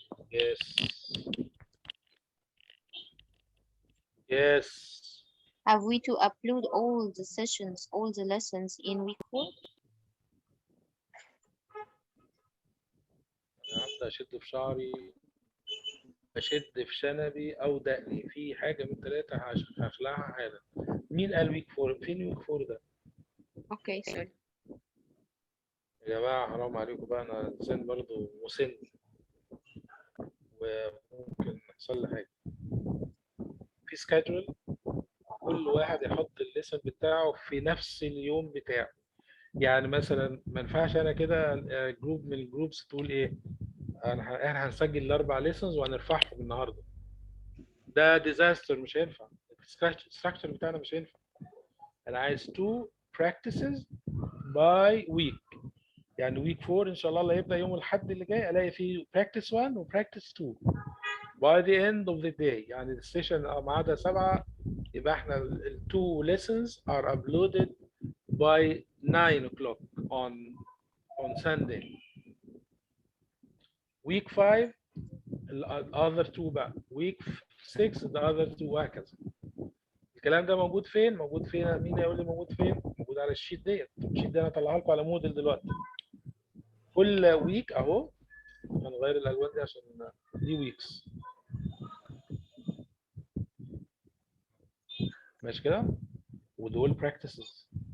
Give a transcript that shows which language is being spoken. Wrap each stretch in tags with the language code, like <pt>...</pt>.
<en>Yes. Yes. have we to upload all the sessions, all the lessons in week 4?</en> <ar>أنا أشد في شعري، أشد في شنبي أو دقني، في حاجة من ثلاثة هخلعها حالا. مين قال ويك 4؟ فين ويك 4 ده؟</ar> <en>Okay, sorry.</en> <ar>يا جماعة حرام عليكم بقى، أنا إنسان برضه مسن وممكن يحصل لي حاجة. في سكادجول كل واحد يحط الليسن بتاعه في نفس اليوم بتاعه. يعني مثلا ما ينفعش أنا كده جروب من الجروبس تقول إيه؟ احنا هنسجل ال4 ليسنز وهنرفعهم النهارده. ده ديزاستر، مش هينفع. الستراكشر بتاعنا مش هينفع. انا عايز</ar> <en>2 practices by week.</en> <ar>يعني ويك 4 ان شاء الله اللي هيبدا يوم الاحد اللي جاي الاقي فيه practice 1 و practice 2</ar> <en>by the end of the day.</en> <ar>يعني السيشن ميعادها 7 يبقى احنا ال</ar> <en>2 lessons are uploaded by 9 o'clock on Sunday. Week 5 the other 2</en> <ar>بقى.</ar> <en>Week 6 the other 2 وهكذا.</en> <ar>الكلام ده موجود فين؟ موجود فين؟ مين يقول لي موجود فين؟ موجود على الشيت ديت. الشيت ده انا هطلعها لكم على موديل دلوقتي. كل ويك اهو هنغير الالوان دي عشان دي ويكس. ماشي كده؟ ودول براكتسز.</ar>